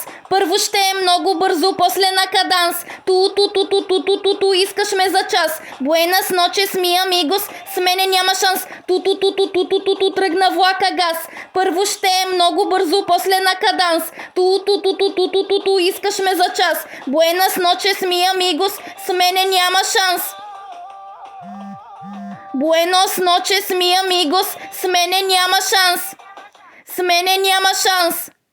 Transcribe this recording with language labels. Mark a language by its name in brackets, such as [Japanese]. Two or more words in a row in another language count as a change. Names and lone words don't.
[Bulgarian] Първо ще е много бързо, после на каданс. Ту-ту-ту-ту-ту-ту, искаш ме за час. [Spanish] Buenas noches, mi amigos, [Bulgarian] с мене няма шанс. Ту-ту-ту-ту-ту-ту, тръгна влака газ. Първо ще е много бързо, после на каданс. Ту-ту-ту-ту-ту-ту, искаш ме за час. [Spanish] Buenas noches, mi amigos, [Bulgarian] с мене няма шанс. [Spanish] Buenos noches, mi amigos, [Bulgarian] с мене няма шанс. С мене няма шанс.